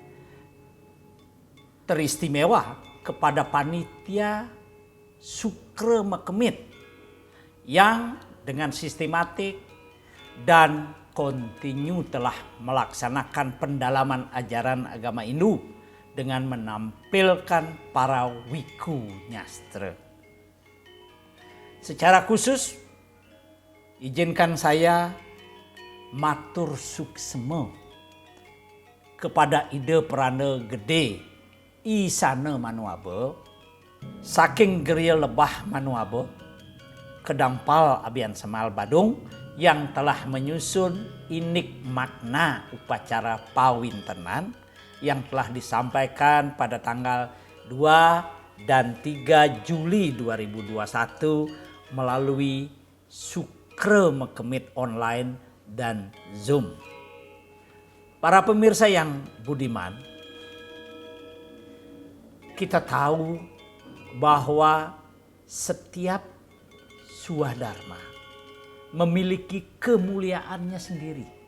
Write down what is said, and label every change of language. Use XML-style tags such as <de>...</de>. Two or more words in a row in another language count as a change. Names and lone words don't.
<id>teristimewa kepada panitia Sukre Mekemit yang dengan sistematik dan kontinu telah melaksanakan pendalaman ajaran agama Hindu dengan menampilkan para wiku nyastra. Secara khusus, izinkan saya</id> <ban>matur suksema</ban> <id>kepada Ide Perana Gede Isana Manuabe, saking Geria Lebah Manuabe, Kedampal Abian Semal Badung yang telah menyusun inik makna upacara Pawintenan yang telah disampaikan pada tanggal 2 dan 3 Juli 2021 melalui Sukre Mekemit online dan Zoom. Para pemirsa yang budiman, kita tahu bahwa setiap swadharma memiliki kemuliaannya sendiri.</id>